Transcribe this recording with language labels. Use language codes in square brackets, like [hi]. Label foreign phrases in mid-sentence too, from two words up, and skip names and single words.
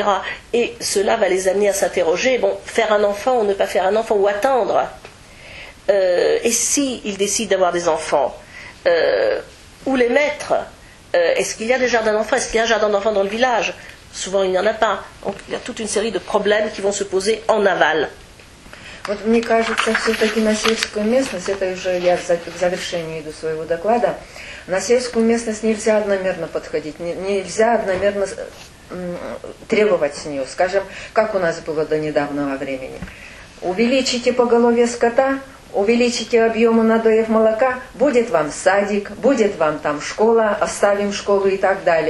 [fr] Et cela va les amener à s'interroger, bon, faire un enfant ou ne pas faire un enfant, ou attendre. Et s'ils décident d'avoir des enfants, où les mettre? Est-ce qu'il y a des jardins d'enfants? Est-ce qu'il y a un jardin d'enfants dans le village? Souvent il n'y en a pas. Donc il y a toute une série de problèmes qui vont se poser en aval. [ru] Вот мне кажется, все-таки на сельскую местность, это уже я к завершению иду своего доклада, на сельскую местность нельзя одномерно подходить, нельзя одномерно требовать с нее. Скажем, как у нас было до недавнего времени. Увеличите поголовье скота, увеличите объемы надоев молока, будет вам садик, будет вам там школа, оставим школу и так далее.